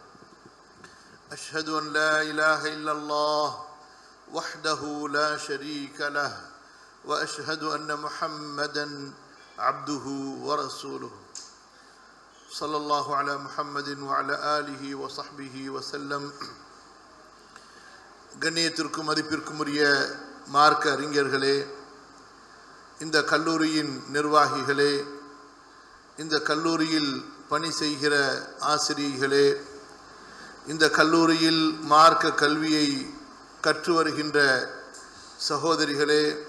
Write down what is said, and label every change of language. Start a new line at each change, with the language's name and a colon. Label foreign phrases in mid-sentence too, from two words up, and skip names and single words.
Arabic: أشهد أن لا إله إلا الله وحده لا شريك له وأشهد أن محمدا عبده ورسوله صلى الله على محمد وعلى آله وصحبه وسلم.
Tamil: கண்ணியத்திற்கும் மதிப்பிற்கும் உரிய மார்க்க அறிஞர்களே, இந்த கல்லூரியின் நிர்வாகிகளே, இந்த கல்லூரியில் பணி செய்கிற ஆசிரியர்களே, இந்த கல்லூரியில் மார்க்க கல்வியை கற்று வருகின்ற சகோதரிகளே,